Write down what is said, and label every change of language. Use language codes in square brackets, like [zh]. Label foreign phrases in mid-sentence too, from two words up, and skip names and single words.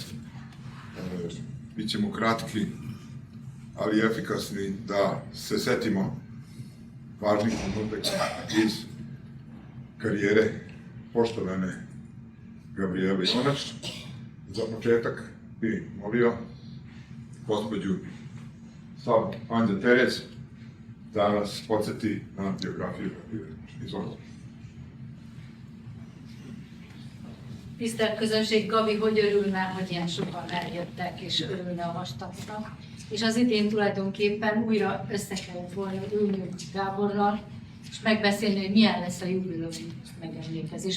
[sr] Bićemo kratki, ali efikasni da se setimo važnih trenutaka iz karijere poštovane Gabrijele Jonaš. Za početak bih molio gospođu Savu Anđa Terez da nas podsjeti na biografiju Gabrijele Jonaš. Izvolite. [hu] Tisztelt közönség, Gabi, hogy örülne, hogy ilyen sokan eljöttek, és örülne a vastatnak. És az idén tulajdonképpen újra össze kellett volna ülnünk Gáborral, és megbeszélni, hogy milyen lesz a jubileumi megemlékezés,